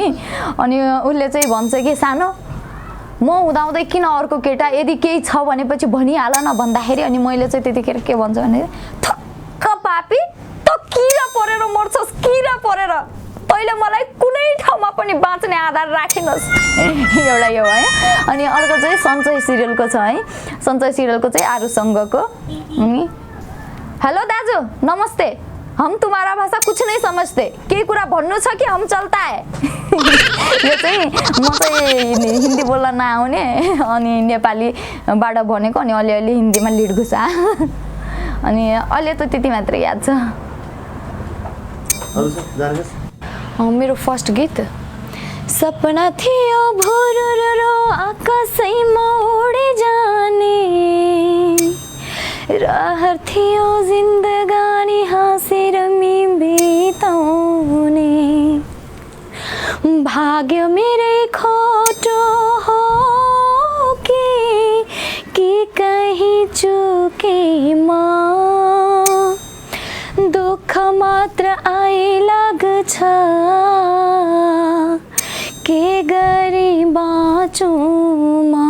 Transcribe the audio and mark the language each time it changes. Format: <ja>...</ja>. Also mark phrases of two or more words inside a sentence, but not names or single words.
<ne>अनि उसले चाहिँ भन्छ कि सानो म हुँदाहुँदै किन अर्को केटा, यदि केही छ भनेपछि भनिहाल न भन्दाखेरि अनि मैले चाहिँ त्यतिखेर के भन्छु भने थक्क पापी त किरा परेर मर्छस्, किरा परेर तैँले मलाई कुनै ठाउँमा पनि बाँच्ने आधार राखिनस्। एउटा यो है। अनि अर्को चाहिँ सञ्चय सिरियलको छ है। सञ्चय सिरियलको चाहिँ आरुसँगको। हेलो दाजु नमस्ते,</ne> <hi>हम तुम्हारा भाषा कुछ नहीं समझते,</hi> <ne>केही कुरा भन्नु छ कि</ne> <hi>हम चलता है।</hi> <ne>यो चाहिँ म चाहिँ हिन्दी बोल्न नआउने अनि नेपालीबाट भनेको अनि अलिअलि हिन्दीमा लिड घुसा। अनि अहिले त त्यति मात्रै याद छ। मेरो फर्स्ट गीत सपना थियो भुरुरुरु आकाशैमा उडे जाने, रहर थियो जिन्दगानी हाँसेर बिताउने, भाग्य मेरै खोटो हो कि कहीं चुके म, दुःख मात्र आइलाग्छ के गरी बाँचौँ</ne>